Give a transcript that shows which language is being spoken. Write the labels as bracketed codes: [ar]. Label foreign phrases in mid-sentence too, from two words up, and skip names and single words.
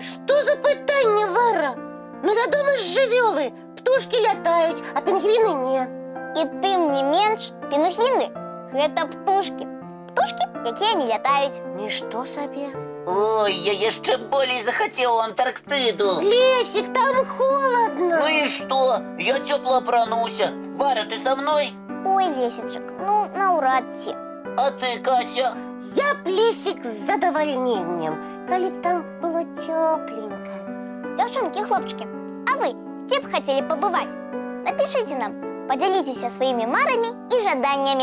[be] Што за пытанне, Вара? Ну, вядома ж, жывёлы. Птушкі лятаюць, а пінгвіны не. І тым не менш, пінгвіны – гэта птушкі. Птушкі якія не лятаюць. Нішто сабе. Ой, я яшчэ болей захацеў у Антарктыду. [ru] Лесик, там холодно. Ну и что? Я тепло апрануся. Варя, ты со мной? Ой, [be] Лесічак, ну, наўрад ці. А ты, Кася? Я б, Лесик, з задавальненнем, калі б там было тепленько. Дзяўчынкі, хлопчыкі, а вы где б хацелі пабываць? Напішыце нам, падзяліцеся сваімі марамі і жаданнямі.